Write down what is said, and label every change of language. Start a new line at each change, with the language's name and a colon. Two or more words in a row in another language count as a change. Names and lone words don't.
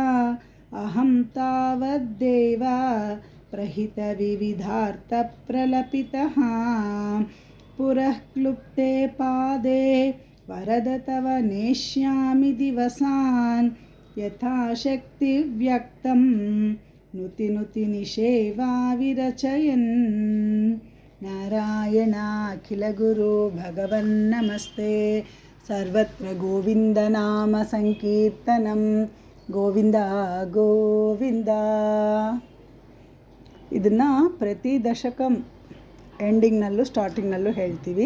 Sanskrit: అహం తావద్దేవ ప్రహిత వివిధార్థ ప్రలపితః. పురః క్లుప్తే పాదే వరద తవ నేష్యామి దివసాన్. యథాశక్తి వ్యక్తం నుతి నిషేవా విరచయన్. ನಾರಾಯಣ ಅಖಿಲ ಗುರು ಭಗವನ್ ನಮಸ್ತೆ. ಸರ್ವತ್ರ ಗೋವಿಂದ ನಾಮ ಸಂಕೀರ್ತನಂ, ಗೋವಿಂದ ಗೋವಿಂದ.
Kannada: ಇದನ್ನು ಪ್ರತಿ ದಶಕಂ ಎಂಡಿಂಗ್ನಲ್ಲೂ ಸ್ಟಾರ್ಟಿಂಗ್ನಲ್ಲೂ ಹೇಳ್ತೀವಿ.